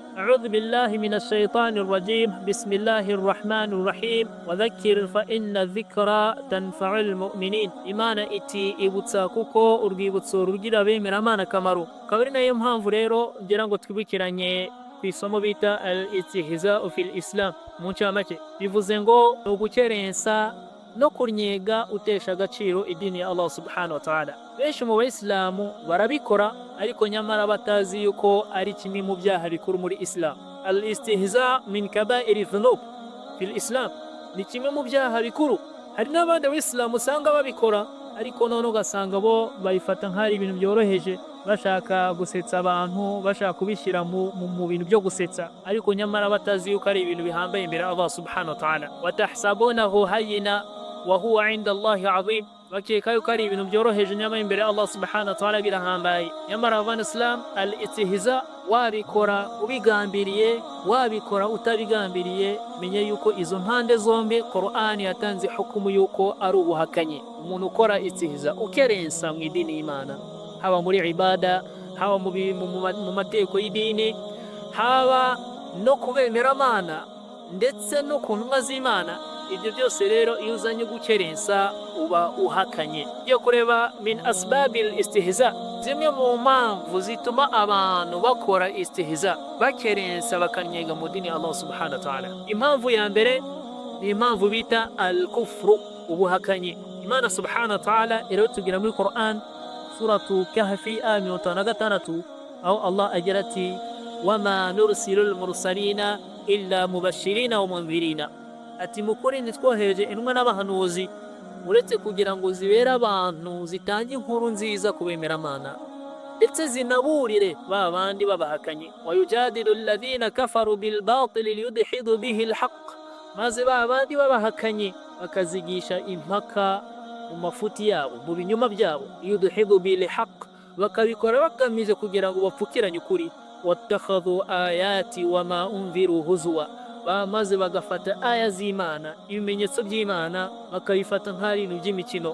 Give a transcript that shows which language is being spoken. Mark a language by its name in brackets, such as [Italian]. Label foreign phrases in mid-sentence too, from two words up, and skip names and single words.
[Arabic] أعوذ بالله من الشيطان الرجيم بسم الله الرحمن الرحيم وذكر فإن الذكرى تنفع المؤمنين [Kinyarwanda] imana iti ibutsa kuko urwibutso rugira bemera amana kamaro kabiri nayo mpamvu rero ngira ngo twibukiranye ku isomo bita [Arabic] الاستهزاء في الإسلام [Kinyarwanda] mu ncamake bivuze ngo ugukerensa no kunyega utesha agaciro idini ya Allah [Arabic] سبحانه وتعالى. [Kinyarwanda] Benshi mu Bayisilamu barabikora ariko nyamara batazi yuko ari kimwe mu byaha bikuru muri Islam. [Arabic] الاستهزاء من كبائر الذنوب في الإسلام, [Kinyarwanda] ni kimwe mu byaha bikuru. Hari n'abandi Bayisilamu usanga babikora ariko none ugasanga bo bayifata nk'ari ibintu byoroheje, bashaka gusetsa abantu, bashaka kubishyira mu bintu byo gusetsa, ariko nyamara batazi yuko ari ibintu bihambaye imbere Allah [Arabic] سبحانه وتعالى. وتحسبونه هينا وهو عند الله عظيم, [Kinyarwanda] bakeka yuko ari ibintu byoroheje nyamara imbere Allah [Arabic] سبحانه وتعالى [Kinyarwanda] birahambaye. Nyamara abana Islam, al-istihza wabikora ubigambiriye, wabikora utabigambiriye, menye yuko izo mpande zombi Qur'an yatanze hukumu yuko ari ubuhakanyi. Umuntu ukora istihza ukerensa mu idini y'Imana, haba muri ibada, haba mu mateko y'idini, haba no kubemera amana ndetse no ku ntumwa z'Imana, ibyo byose rero iyo uzanye gukerensa uba uhakanye. Yo kureba [Arabic] من أسباب الاستهزاء, [Kinyarwanda] zimwe mu mpamvu zituma abantu bakora istihza, bakerensa bakanyega mu dini ya Allah [Arabic] سبحانه وتعالى. [Kinyarwanda] Impamvu ya mbere ni impamvu bita al-kufru, ubuhakanyi. Imana [Arabic] سبحانه وتعالى [Kinyarwanda] iratugira muri Qur'an suratu Kahfi aya 56 aho Allah agira ati [Arabic] وما نرسل المرسلين إلا مبشرين ومنذرين, [Kinyarwanda] ati mukuri nitwohereje intumwa n'abahanuzi uretse kugira ngo zibere abantu zitange inkuru nziza kubemera amana ndetse zinaburire ba bandi babahakanye. [Arabic] ويجادل الذين كفروا بالباطل ليدحضوا به الحق, [Kinyarwanda] maze ba bandi babahakanye bakazigisha impaka mu mafuti yabo, mu binyuma byabo. [Arabic] يدحضوا بالحق, [Kinyarwanda] bakabikora bagamije kugira ngo bapfukiranye ukuri. [Arabic] واتخذوا آياتي وما أنذروا هزوا, [Kinyarwanda] bamaze bagafata aya z'Imana, ibimenyetso by'Imana bakabifata nk'ari ibintu by'imikino.